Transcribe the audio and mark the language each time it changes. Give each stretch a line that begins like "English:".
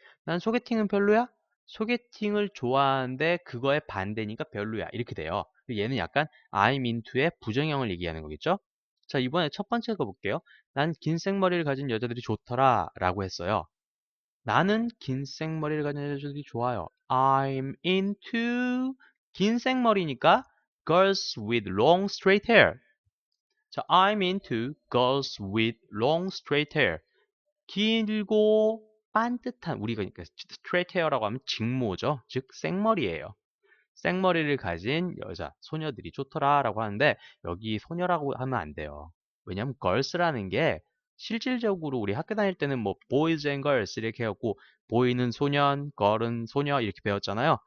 Korean: 난 소개팅은 별로야? 소개팅을 좋아하는데 그거에 반대니까 별로야. 이렇게 돼요. 얘는 약간 I'm into의 부정형을 얘기하는 거겠죠? 자, 이번에 첫 번째 거 볼게요. 난 긴 생머리를 가진 여자들이 좋더라 라고 했어요. 나는 긴 생머리를 가진 여자들이 좋아요.
English: I'm into
Korean: 긴 생머리니까
English: girls with long straight hair. 자, I'm into girls with long straight hair.
Korean: 길고 반듯한 우리가 그러니까 straight hair라고 하면 직모죠. 즉 생머리예요. 생머리를 가진 여자, 소녀들이 좋더라라고 하는데 여기 소녀라고 하면 안 돼요. 왜냐면 girls라는 게 실질적으로 우리 학교 다닐 때는 뭐 boys and girls 이렇게 해갖고 boy는 소년, girl은 소녀 이렇게 배웠잖아요.